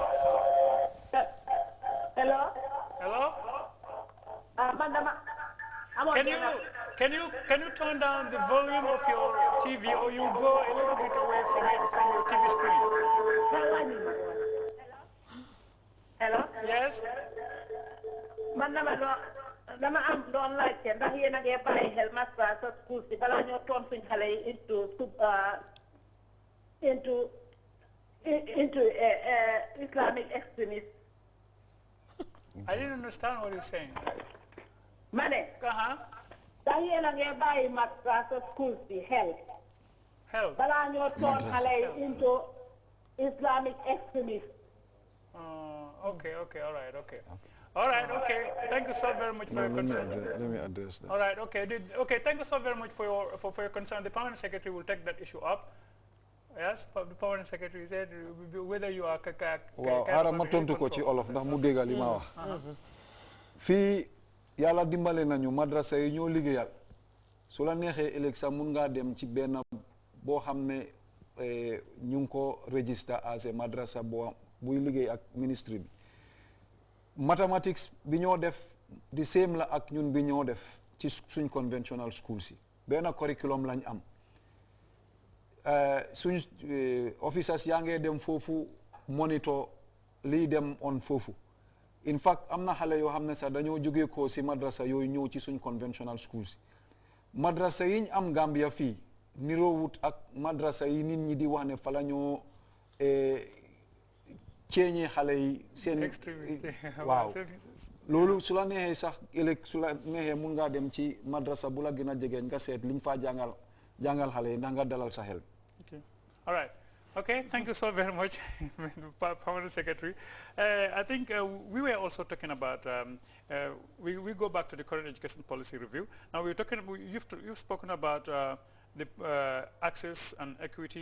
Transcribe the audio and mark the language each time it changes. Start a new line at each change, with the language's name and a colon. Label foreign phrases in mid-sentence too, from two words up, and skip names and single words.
English: Hello? Hello? Can you turn down the volume of your TV, or you go a little bit away from it, from your TV screen? Hello? Yes?
Wolof: Dama am doon laajte ndax yéen a ngi bàyyi xel massa sa school si bala ñoo toon suñ xale yi
English: into Islamic extremism. I didn't understand what you're saying.
Wolof: Mane. Ndax yéen a ngi bàyyi massa sa school si xel. Bala ñoo toon xale yi
English: into Islamic extremism. Okay, all right, okay. All right, okay. Thank you so very much for your concern. Let me address that. All right, okay. Okay, thank you so very much for your concern. The Permanent Secretary will take that issue up. Yes, the Permanent Secretary said whether you are
Wolof: waaw ara ma tontu ko ci olof ndax mu déggal li ma wax. Fii yàlla dimbale nañu madrasa yi ñoo liggéeyal. Su la neexee ëllëg sax mun ngaa dem ci benn boo xam ne ñu ngi ko
English: register as a madrasa
Wolof: buy liggéey ak ministry bi. Mathematics bi ñoo def
English: the same
Wolof: la ak ñun bi ñoo def ci suñ
English: conventional schools
Wolof: yi benn curriculum lañ am suñ officers yaa ngee dem foofu monitor lii dem on foofu
English: in fact
Wolof: am na xale yoo xam ne sax dañoo jógee ko si madrasa yooyu ñëw ci suñ
English: conventional schools
Wolof: yi madrasa yiñ am Gambia fii niroowut ak madrasa yi nit ñi di wax ne fa la ñoo ceeñee xale yi seen waaw loolu su la neexee sax ëllëg su la neexee mun ngaa dem ci madrasa bu la gën a jege nga seet liñ faa jàngal xale yi ndax nga dalal sa xel.
English: All right. Okay, thank you so very much, Permanent Secretary. I think we were also talking about, we go back to the current education policy review. Now we're talking, you've spoken about the access and equity.